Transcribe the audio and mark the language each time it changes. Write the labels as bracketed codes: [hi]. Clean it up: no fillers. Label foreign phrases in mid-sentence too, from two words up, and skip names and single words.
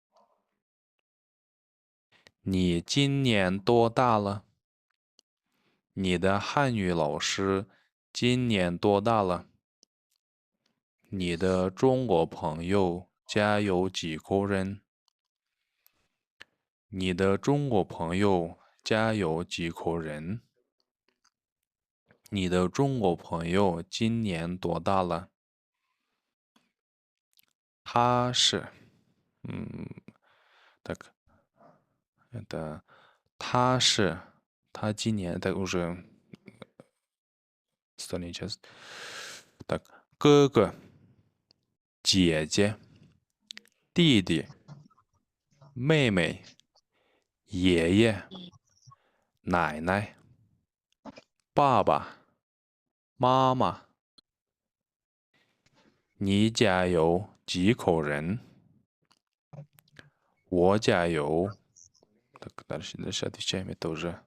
[zh] 你今年多大了 你的汉语老师今年多大了你的中国朋友家有几口人？你的中国朋友家有几口人？你的中国朋友今年多大了？他是， [ru] так, это, [zh] 他是, 他今年, [ru] это уже остальные части. Так, [zh] 哥哥, 姐姐, 弟弟, 妹妹, 爷爷, 奶奶, 爸爸, 妈妈。你家有几口人？我家有. [ru] Так, дальше отвечаем, это уже.